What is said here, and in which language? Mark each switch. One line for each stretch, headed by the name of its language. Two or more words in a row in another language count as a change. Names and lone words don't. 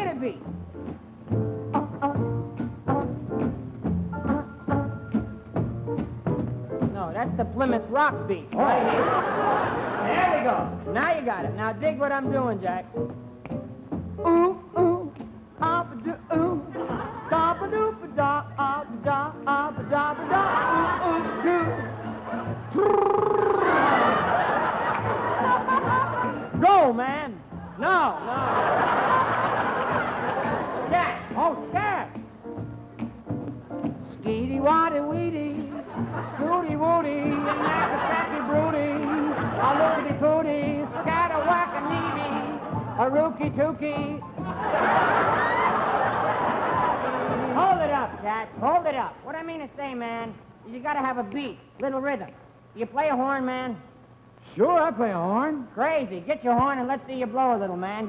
English: No, that's the Plymouth Rock beat. Right here. There we go. Now you got it. Now dig what I'm doing, Jack. Ooh, ooh, up-a-do-ooh. Da-ba-doo-ba-da, up-a-da, up-a-da-ba-da, ooh-ooh-doo. Go, man. No. Jack. Oh, Jack. Skeety-waddy-weedy, scooty-woody, knacky-sacky-broody, a lookity-pooty, scatter-whack-a-needy, A rookie tookie. Hold it up, Jack. Hold it up. What I mean to say, man, is you gotta have a beat, little rhythm. You play a horn, man? Sure, I play a horn. Crazy. Get your horn and let's see you blow a little, man.